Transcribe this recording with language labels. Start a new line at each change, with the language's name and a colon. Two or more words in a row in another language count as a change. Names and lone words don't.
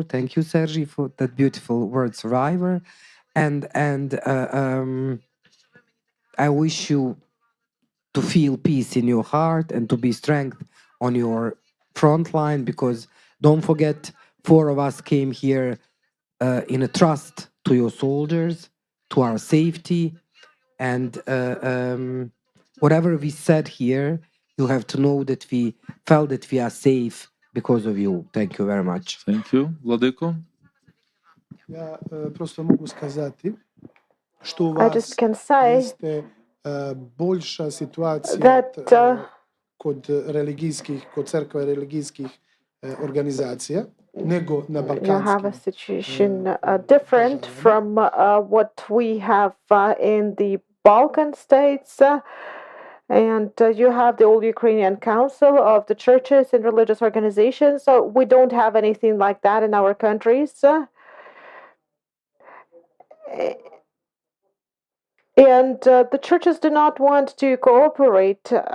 English: Thank you, Sergi, for that beautiful word, survivor. And I wish you to feel peace in your heart and to be strength on your front line, because don't forget, 4 of us came here in a trust to your soldiers, to our safety, and whatever we said here, you have to know that we felt that we are safe because of you. Thank you very much. Thank you.
Serbian: Vladiko? Ja prosto mogu skazati što u
English: I just
Serbian: vas
English: can say
Serbian: jeste boljša situacija
English: that
Serbian: kod crkve religijskih organizacija nego na
English: you have a
Serbian: balkanskim
English: situation different from what we have in the Balkan states. And you have the All Ukrainian Council of the churches and religious organizations. So we don't have anything like that in our countries. And the churches do not want to cooperate.